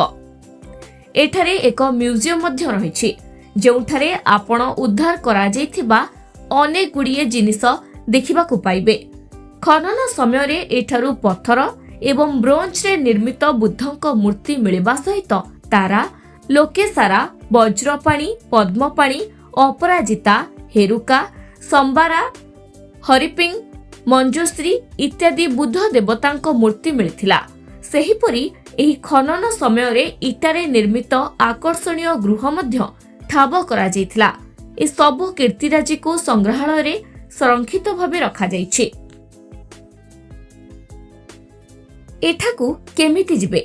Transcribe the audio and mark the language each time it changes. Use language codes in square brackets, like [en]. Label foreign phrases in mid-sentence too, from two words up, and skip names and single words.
[or] ଏଠାରେ ଏକ ମ୍ୟୁଜିୟମ ମଧ୍ୟ ରହିଛି ଯେଉଁଠାରେ ଆପଣ ଉଦ୍ଧାର କରା ଯାଇଥିବା ଅନେକ ଗୁଡ଼ିଏ ଜିନିଷ ଦେଖିବାକୁ ପାଇବେ। ଖନନ ସମୟ ରେ ଏଠାରୁ ପଥର ଏବଂ ବ୍ରୋଞ୍ଜ ରେ ନିର୍ମିତ ବୁଦ୍ଧଙ୍କ ମୂର୍ତ୍ତି ମିଳିବା ସହିତ ତାରା ଲୋକେସାରା ବଜ୍ରପାଣି ପଦ୍ମପାଣି ଅପରାଜିତା ହେରୁକା ସମ୍ବାରା ହରିପିଙ୍ଗ ମଞ୍ଜୁଶ୍ରୀ ଇତ୍ୟାଦି ବୁଦ୍ଧ ଦେବତାଙ୍କ ମୂର୍ତ୍ତି ମିଳିଥିଲା। ସେହିପରି ଏହି ଖନନ ସମୟ ରେ ଇଟାରେ ନିର୍ମିତ ଆକର୍ଷଣୀୟ ଗୃହ ମଧ୍ୟ ଠାବ କରା ଯାଇଥିଲା। ଏ ସବୁ କୀର୍ତ୍ତିରାଜି କୁ ସଂଗ୍ରହାଳୟ ରେ ସଂରକ୍ଷିତ ଭାବେ ରଖା ଯାଇଛି। ଏଠାକୁ କେମିତି ଯିବେ?